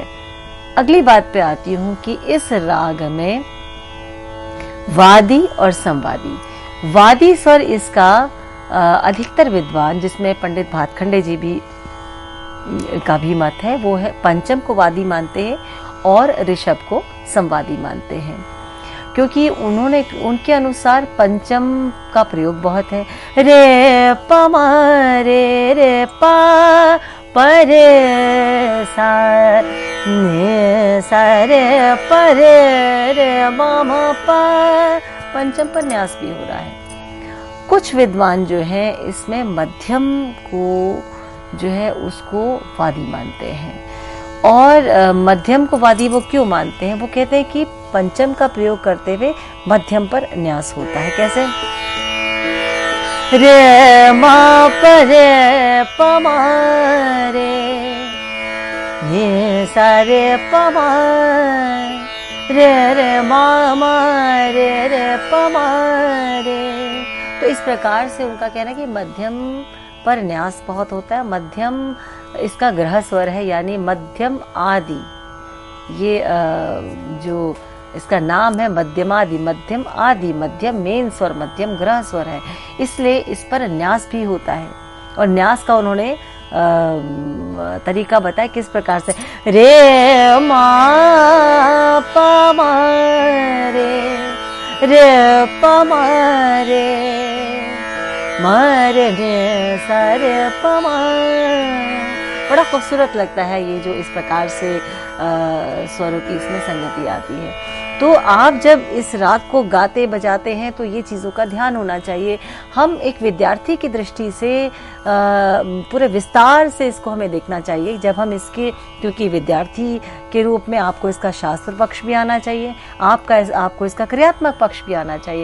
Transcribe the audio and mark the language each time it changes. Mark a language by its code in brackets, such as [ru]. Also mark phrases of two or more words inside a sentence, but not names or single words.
[hi] अगली बात पे आती हूँ कि इस राग में वादी और संवादी, वादी स्वर इसका अधिकतर विद्वान, जिसमें पंडित भातखंडे जी भी का भी मत है, वो है पंचम को वादी मानते हैं और ऋषभ को संवादी मानते हैं, क्योंकि उन्होंने उनके अनुसार पंचम का प्रयोग बहुत है। रे प म रे प प रे सा ने सा रे प रे म म प, पंचम पर न्यास भी हो रहा है। कुछ विद्वान जो हैं इसमें मध्यम को जो है उसको वादी मानते हैं, और मध्यम को वादी वो क्यों मानते हैं, वो कहते हैं कि पंचम का प्रयोग करते हुए मध्यम पर न्यास होता है। कैसे? रे मा प रे प म रे ये सा रे प म रे मा म रे प म रे। तो इस प्रकार से उनका कहना है कि मध्यम पर न्यास बहुत होता है। मध्यम इसका ग्रह स्वर है, यानी मध्यम आदि, ये जो इसका नाम है मध्यमादि, मध्यम आदि, मध्यम मेन स्वर, मध्यम ग्रह स्वर है, इसलिए इस पर न्यास भी होता है। और न्यास का उन्होंने तरीका बताया किस प्रकार से, रे मा प म रे प म रे म रे सा रे प म। बड़ा खूबसूरत लगता है ये जो इस प्रकार से स्वरों की इसमें संगति आती है। तो आप जब इस राग को गाते बजाते हैं तो ये चीज़ों का ध्यान होना चाहिए। हम एक विद्यार्थी की दृष्टि से पूरे विस्तार से इसको हमें देखना चाहिए जब हम इसके, क्योंकि विद्यार्थी के रूप में आपको इसका शास्त्र पक्ष भी आना चाहिए, आपको इसका क्रियात्मक पक्ष भी आना चाहिए।